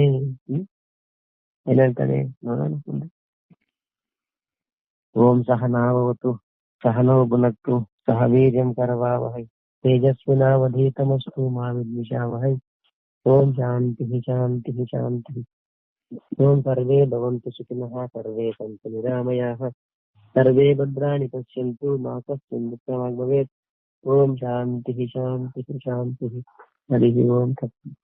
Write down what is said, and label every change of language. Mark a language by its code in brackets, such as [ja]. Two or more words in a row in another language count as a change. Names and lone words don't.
[kn] ಏನ್ ಹೇಳ್ತಾನೆ ನೋಡೋಣ ಮುಂದೆ. [sa] ಓಂ ಸಹನಾವವತು ಸಹನೋ ಭುನಕ್ತು ಸಹ ವೀರ್ಯಂ ಕರವಾವಹೈ ತೇಜಸ್ವಿನಾವಧೀತಮಸ್ತು ಮಾ ವಿದ್ವಿಷಾವಹೈ. ಓಂ ಶಾಂತಿ ಶಾಂತಿ ಶಾಂತಿ. ఓం సర్వే భవంతు సుఖినః, సర్వే సంతు నిరామయాః, సర్వే భద్రాణి పశ్యంతు, మా కశ్చిన్ దుఃఖమాగ్ భవేత్. ఓం శాంతి శాంతి శాంతి. హరి ఓం తత్సత్.